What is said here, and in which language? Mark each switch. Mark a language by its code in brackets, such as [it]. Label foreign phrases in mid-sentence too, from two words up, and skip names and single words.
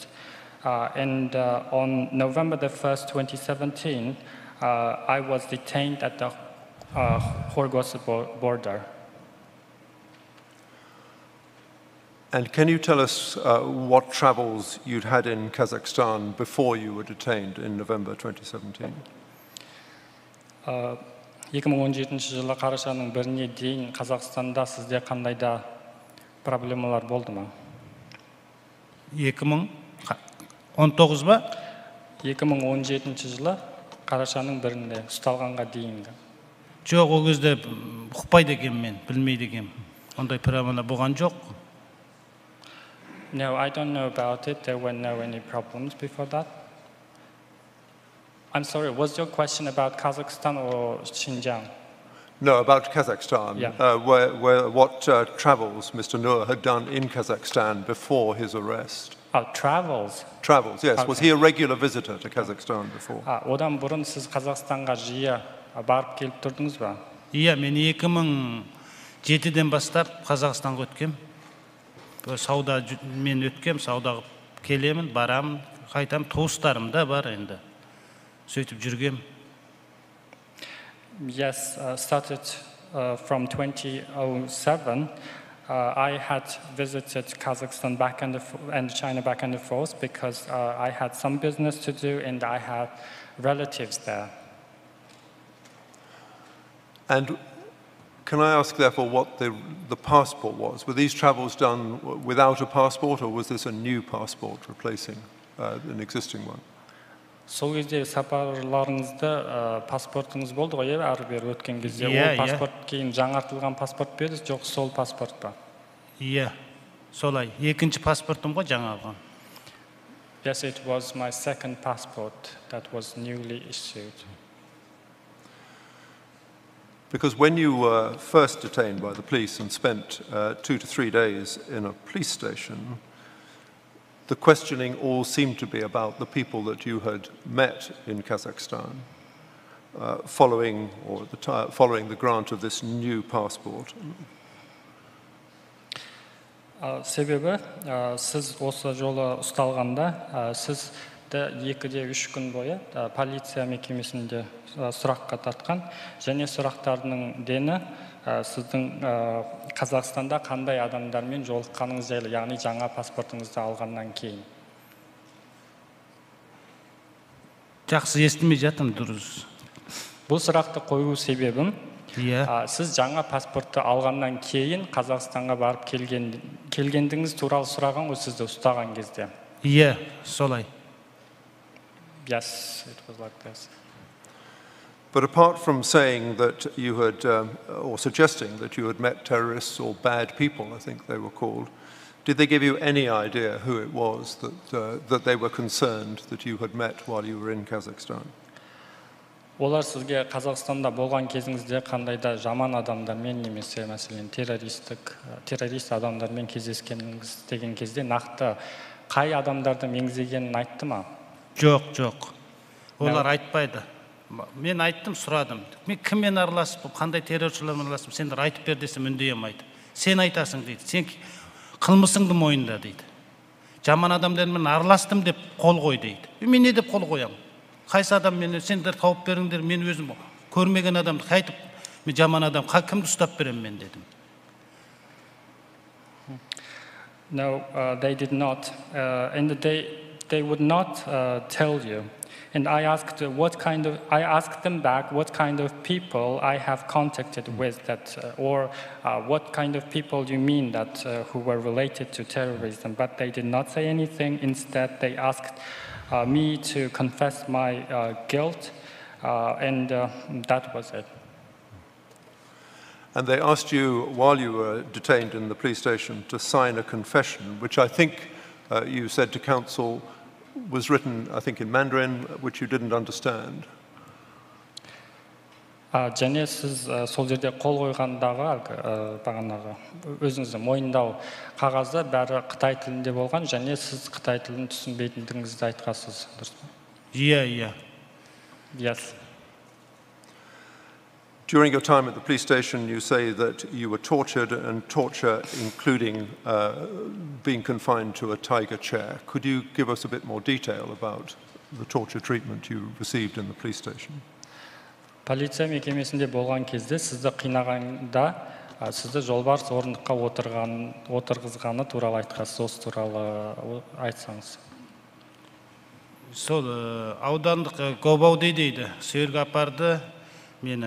[en] And on November the 1st, 2017, I was detained at the Horgoz border. And can you tell us what travels you'd had in Kazakhstan before you were detained in November 2017? [kk] 2017 жылы қарашаның 1-іне дейін Қазақстанда сізде қандай да проблемалар болды ма? 2019 ба? 2017 жылы қарашаның 1-інде ұсталғанға дейінгі. Жоқ, ол кезде ұқпайды екем мен, білмейді екем. Ондай проблема болған жоқ. [en] No, I don't know about it. There were no any problems before that. I'm sorry, was your question about Kazakhstan or Xinjiang? No, about Kazakhstan. Yeah. What travels Mr. Nur had done in Kazakhstan before his arrest? Travels? Travels, yes. Okay. Was he a regular visitor to Kazakhstan before? [kk] Одан бұрын сіз Қазақстанға жиі барып келіп тұрдыңыз ба? Иә, мен 2007-ден бастап Қазақстанға өткем. Сауда мен өткем, сауда келемін, барамын, қайтам, туыстарым да бар енді. Сөйтіп жүргем. [en] Yes, started from 2007. I had visited Kazakhstan back and China back and forth because I had some business to do and I had relatives there. And can I ask, therefore, what the passport was? Were these travels done without a passport, or was this a new passport replacing an existing one? [kk] Сол кезде сапарларыңызда паспортыңыз болды ғой, әрбір өткен кезде. Ол паспорт кейін жаңартылған паспорт бе, жоқ сол паспорт па? Иә, солай. Екінші паспортым ғой жаңарған. [en] Yes, it was my second passport that was newly issued. Because when you were first detained by the police and spent 2 to 3 days in a police station, the questioning all seemed to be about the people that you had met in Kazakhstan, following the grant of this new passport. [kk] Себебі, сіз осы жолы ұсталғанда, сізді 2-3 күн бойы полиция мекемесінде сұраққа тартқан, және сұрақтарының дені сіздің Қазақстанда қандай адамдармен жолыққаныңыз жайлы, яғни жаңа паспортыңызды алғаннан кейін. Жақсы естімей жатым, дұрыс. Бұл сұрақты қою себебім, сіз жаңа паспортты алғаннан кейін Қазақстанға барып келгендіңіз туралы сұраған ғой сізді ұстаған кезде. Иә, солай. [en] Yes, it was like this. But apart from saying that you had, or suggesting that you had met terrorists or bad people, I think they were called, did they give you any idea who it was that they were concerned that you had met while you were in Kazakhstan? [kk] Олар сізге Қазақстанда болған кезіңізде қандай да жаман адамдармен немесе мәселен террорист адамдармен кездескеніңіз деген кезде нақты қай адамдарды меңзегенін айтты ма? Жоқ, жоқ. Олар айтпайды. Мен айттым, сұрадым. Мен кіммен араласып, қандай терроршылармен араласып, сендер айтып бер десем үндей алмайды. Сен айтасың дейді. Сен қылмысыңды мойында дейді. Жаман адамдармен араластым деп қол қой дейді. Мен не деп қол қоямын? Қайсы адам мені сендер тауып беріңдер, мен өзім көрмеген адамды қайтып, мен жаман адам, кімді ұстап беремін мен дедім. [en] No, they did not. And they would not tell you. And I asked them back what kind of people I have contacted with that, or what kind of people you mean that who were related to terrorism. But they did not say anything. Instead, they asked me to confess my guilt, and that was it. And they asked you, while you were detained in the police station, to sign a confession, which I think you said to counsel was written, I think, in Mandarin, which you didn't understand. [kk] Және сіз сол жерде қол қойғандағы бағанағы өзіңізді мойындау қағазы бәрі Қытай тілінде болған, және сіз Қытай тілін түсінбейтіндігіңізді айтқансыз, дұрыс па? Иә. [en] Yes. During your time at the police station, you say that you were tortured, and torture including being confined to a tiger chair. Could you give us a bit more detail about the torture treatment you received in the police station? [kk] Полиция мекемесінде болған кезде сізді қинағанда, сізді жолбарыс орындыққа отырғызғаны туралы айтқансыз, осы туралы айтсаңыз. Сол аудандық Гобауды дейді, сүйерге апарды мені.